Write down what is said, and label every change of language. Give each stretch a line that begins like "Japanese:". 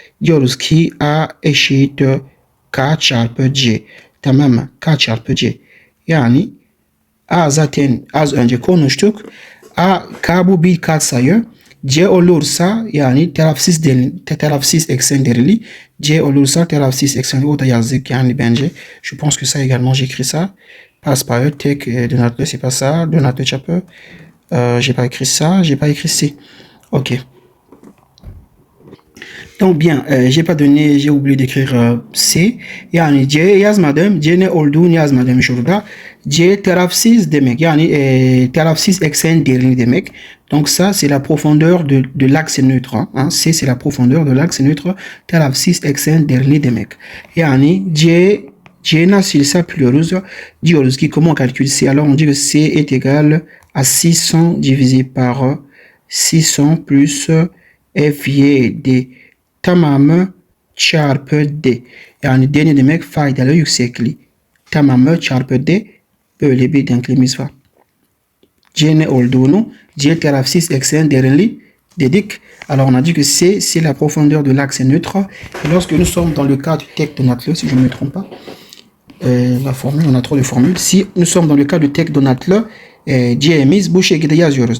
Turkish: Diyoruz ki A eşit K çarpı C. Tamam mı? K çarpı C. Yani A zaten az önce konuştuk. K bu bir katsayı. C olursa yani tarafsız eksen derili. C olursa tarafsız eksen o da yazdık yani bence.
French: Je pense que ça également j'écris ça. Passe par tek donatlı c'est pas ça.
Turkish: Donatlı çapı.
French: J'ai pas écrit ça. J'ai pas écrit C. Ok. Donc bien, j'ai oublié d'écrire C.
Turkish: Yani C yazmadım. C ne olduğunu yazmadım şurada. C tarafsız demek. Yani tarafsız eksen derinliği demek.
French: Donc ça c'est la profondeur de l'axe neutre. Hein? C c'est la profondeur de l'axe neutre.
Turkish: Tarafsız eksen derinliği demek. Yani C nasıl hesaplıyoruz? Diyoruz ki
French: comment on calcule C? Alors on dit que C est égal à 600 divisé par 600 plus F, Y, D.
Turkish: Tamamı çarpı D. Yani D ne demek? Faydalı yüksekliği. Tamamı çarpı D. Böyle bir denklemimiz var. C ne olduğunu, C tarafsız eksen derinliği dedik.
French: Alors on a dit que C, c'est la profondeur de l'axe neutre. Et lorsque nous sommes dans le cas du tek donatlı, si je ne me trompe pas, la formule, on a trop de formules. Si nous sommes dans le cas du tek donatlı,
Turkish: C'miz bu şekilde yazıyoruz.